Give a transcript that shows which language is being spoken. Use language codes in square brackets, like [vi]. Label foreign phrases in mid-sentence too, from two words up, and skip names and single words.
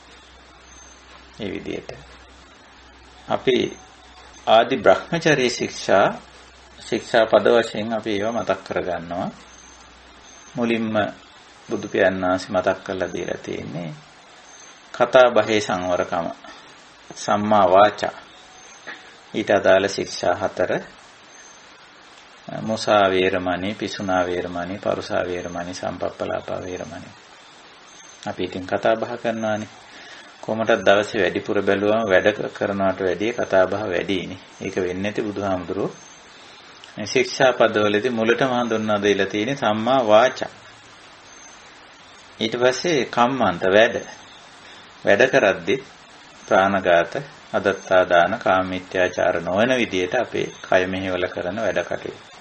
[si] මේ විදිහට අපි ආදි බ්‍රහ්මචර්ය ශික්ෂා ශික්ෂා පද වශයෙන් අපි ඒවා මතක් කරගන්නවා. මුලින්ම බුදු පියාණන් වහන්සේ මතක් කරලා දීලා තියෙන්නේ කතා බහේ සංවරකම, [pi] සම්මා වාචා. [si] ඊට අදාළ ශික්ෂා [pi] 4 මුසා වේරමණී, පිසුනා වේරමණී, පරුසා වේරමණී, සම්පප්පලාපා වේරමණී. [si] අපි ඉතින් කතා බහ කරනවානේ. කොහොමද දවසේ වැඩිපුර බැලුවම වැඩ කරනවට වැඩිය කතා බහ වැඩිනේ. ඒක වෙන්නේ නැති බුදුහාමුදුරුවෝ මේ ශික්ෂා පදවලදී මුලටම හඳුන්වා දෙලා තියෙන්නේ [pi] සම්මා වාචා. [si] ඊට පස්සේ කම්මන්ත වැඩ කරද්දි ප්‍රාණඝාත, අදත්තා දාන, කාමීත්‍යාචාර නොවන විදියට අපේ කය මෙහෙවල කරන වැඩ කටයුතු.